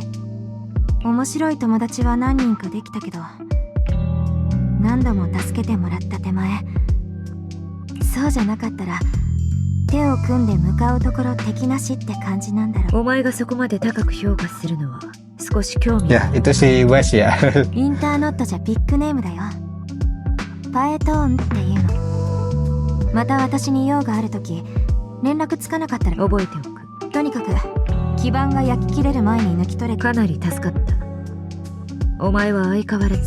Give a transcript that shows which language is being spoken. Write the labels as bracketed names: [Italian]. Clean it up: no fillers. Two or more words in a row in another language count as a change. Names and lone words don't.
[Japanese] 面白い友達は何人かできたけど、何度も助けてもらった手前、そうじゃなかったら手を組んで向かうところ敵なしって感じなんだろう。お前がそこまで高く評価するのは少し興味 [Indonesian] Ya, itu si Wes ya. [Japanese] インターノットじゃビッグネームだよ。パエトーンっていうの。また私に用があるとき連絡つかなかったら覚えておく。とにかく基盤が焼き切れる前に抜き取れ。かなり助かった。お前は相変わらず。